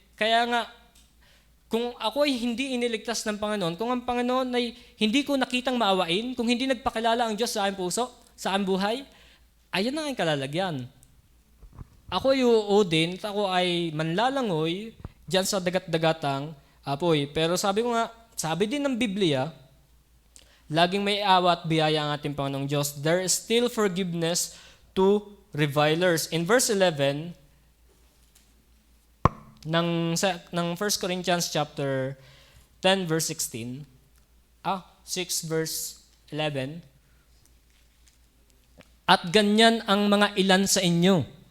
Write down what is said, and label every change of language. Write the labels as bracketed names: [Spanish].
[Filipino] Kaya nga, kung ako ay hindi iniligtas ng Panginoon, kung ang Panginoon ay hindi ko nakitang maawain, kung hindi nagpakilala ang Diyos sa aking puso, sa aking buhay, ayan ang aking kalalagyan. Ako ay uudin at ako ay manlalangoy diyan sa dagat-dagatang apoy. Pero sabi ko nga, sabi din ng Biblia, laging may awa at biyaya ang ating Panginoong Diyos. [English] There is still forgiveness to revilers. In verse 11 ng 1 Corinthians chapter 10 verse 16, 6 verse 11, [Filipino] at ganyan ang mga ilan sa inyo.